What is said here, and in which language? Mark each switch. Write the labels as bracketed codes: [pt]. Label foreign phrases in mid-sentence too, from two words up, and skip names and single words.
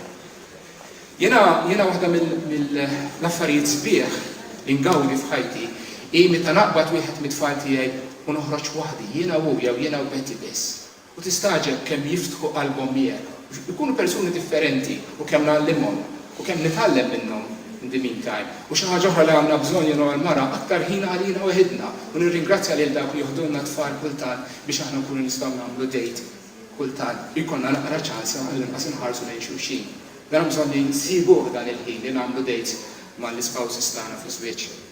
[mt] Jiena waħda mill-affarijiet sbieħ li ngawdi f'ħajti hi meta naqbad wieħed mit-tfal tiegħi u noħroġ waħdi jiena u jew jiena u Betty biss. U tistaġeb kemm jiftħu qalbhom miegħek. Ikunu persuni differenti u kemm nagħlimhom u kemm nitgħallem minnhom [en] in the meantime. [mt] U xi ħaġa oħra li għandna bżonn jien u l-mara aktar ħin għalina waħedna u nirringrazzja lil dawk li joħdulna tfal kultant biex aħna nkunu nistgħu nagħmlu date kultant. Ikollna naqra ċansa għall-inqas inħarsu lejn xulxin. Dan bżonn li nsibuh dan il-ħin li nagħmlu dates mal-ispawsis tagħna fl-żwieġ.